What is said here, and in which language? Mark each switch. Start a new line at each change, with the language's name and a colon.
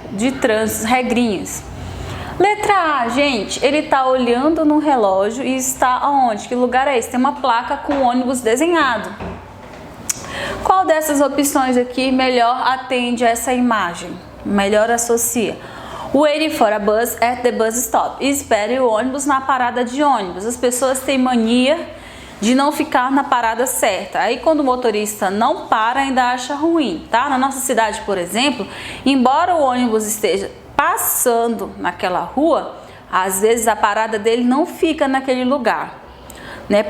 Portuguese: De trânsito, regrinhas. Letra A, gente, ele está olhando no relógio e está aonde? Que lugar é esse? Tem uma placa com ônibus desenhado. Qual dessas opções aqui melhor atende a essa imagem? Melhor associa?
English: Waiting for a bus at the bus stop.
Portuguese: Espere o ônibus na parada de ônibus. As pessoas têm mania de não ficar na parada certa. Aí quando o motorista não para, ainda acha ruim, tá? Na nossa cidade, por exemplo, embora o ônibus esteja passando naquela rua, às vezes a parada dele não fica naquele lugar, né?